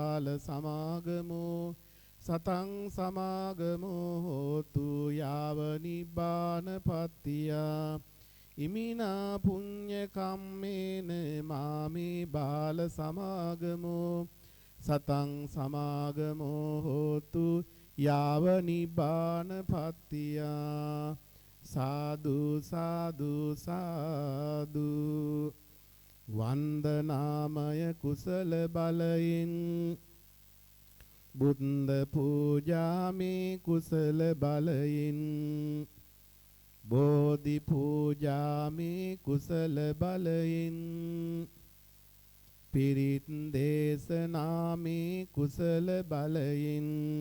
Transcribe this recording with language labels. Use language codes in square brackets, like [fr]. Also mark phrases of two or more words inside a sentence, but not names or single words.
[pi] බාල සමාගමෝ සතං සමාගමෝ හෝතු යාව නිබ්බානපත්තියා ඉමිනා පුඤ්ඤ කම්මේන මාමේ බාල සමාගමෝ සතං සමාගමෝ හෝතු යාව නිබ්බානපත්තියා සාදු සාදු සාදු [si] වන්දනාමය කුසල බලයෙන් බුද්ධ පූජාමේ කුසල බලයෙන් බෝධි පූජාමේ කුසල බලයෙන් පිරිත් දේශනාමේ කුසල බලයෙන්